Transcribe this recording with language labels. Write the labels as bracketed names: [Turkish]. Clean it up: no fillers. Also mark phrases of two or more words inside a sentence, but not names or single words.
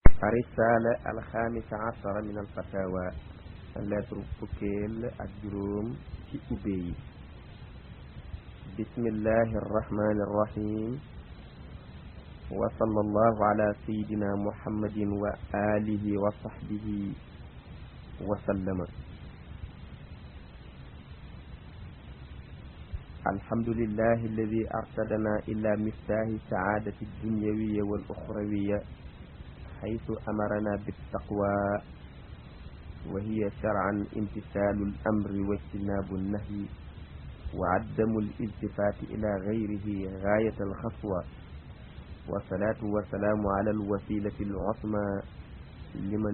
[Arabic] الرسالة الخامسة عشر من الفتاوى [Wolof] lettre fukkeel ak juróom ci ubbe yi [Arabic] بسم الله الرحمن الرحيم وصلى الله على سيدنا محمد وآله وصحبه وسلم الحمد لله الذي أرشدنا إلى مفتاح السعادة الدنيوية والأخروية حيث أمرنا بالتقوى وهي شرعا امتثال الأمر واجتناب النهي وعدم الالتفات إلى غيره غاية الخطوة والصلاة والسلام على الوسيلة العظمى لمن